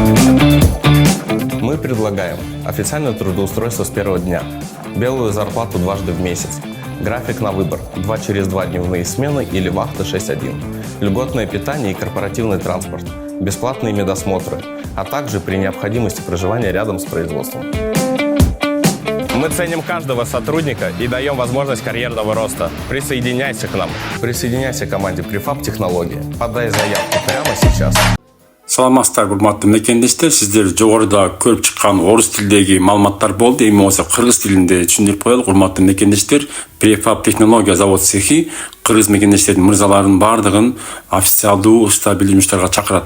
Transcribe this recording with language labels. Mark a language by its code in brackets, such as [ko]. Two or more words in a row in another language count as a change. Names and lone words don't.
[ru] Мы предлагаем официальное трудоустройство с первого дня, белую зарплату дважды в месяц, график на выбор 2 через 2 дневные смены или вахта 6-1, льготное питание и корпоративный транспорт, бесплатные медосмотры, а также при необходимости проживания рядом с производством. Мы ценим каждого сотрудника и даем возможность карьерного роста. Присоединяйся к нам. Присоединяйся к команде Prefab Технологии. Подай заявку прямо сейчас. [ky] Саламатсыздар, урматтуу мекендештер. Сиздер жогоруда көрүп чыккан орус тилдеги маалыматтар болду. Эми болсо кыргыз тилинде түшүндүрүп коелук. Урматтуу мекендештер, Prefab Технология завод цехи кыргыз мекендештердин мырзаларынын баардыгын официалдуу стабилдүү жумуштарга чакырат.